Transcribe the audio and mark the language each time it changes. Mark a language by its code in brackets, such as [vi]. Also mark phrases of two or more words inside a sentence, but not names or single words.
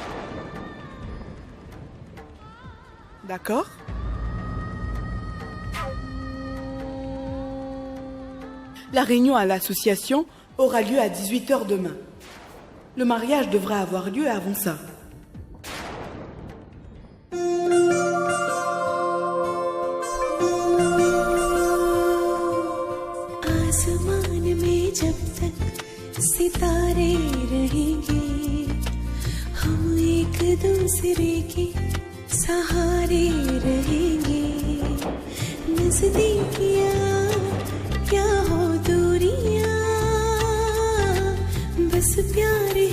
[fr] D'accord? La réunion à l'association aura lieu à 18h demain. Le mariage devra avoir lieu avant ça. [hi] आसमान में जब तक सितारे रहेंगे हम एक दूसरे के सहारे रहेंगे नजदीकियां क्या हो दूरियां बस प्यार